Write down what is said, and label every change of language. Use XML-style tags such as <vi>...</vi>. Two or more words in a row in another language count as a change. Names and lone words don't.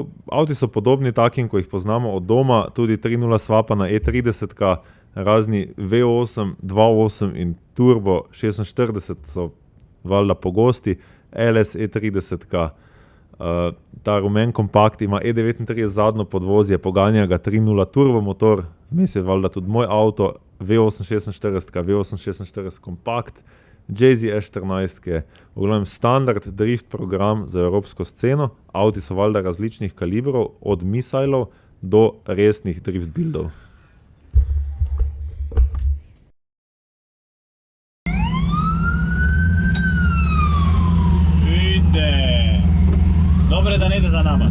<sl>Avti so podobni takim, ko jih poznamo od doma, tudi 3.0 svapa na E30, razni V8, 2.8 in Turbo 46 so valjda pogosti, LS E30, ta rumen kompakt ima E39 zadnjo podvozje, poganja ga 3.0 turbo motor, vmes je valjda tudi moj avto, V8 46, V8 46 kompakt, JZ S14, v glavnem standard drift program za evropsko sceno. Avti so valjda različnih kalibrov, od misailov do resnih drift buildov.</sl> <hr>Ide! Dobro je da ne ide za nama.</hr>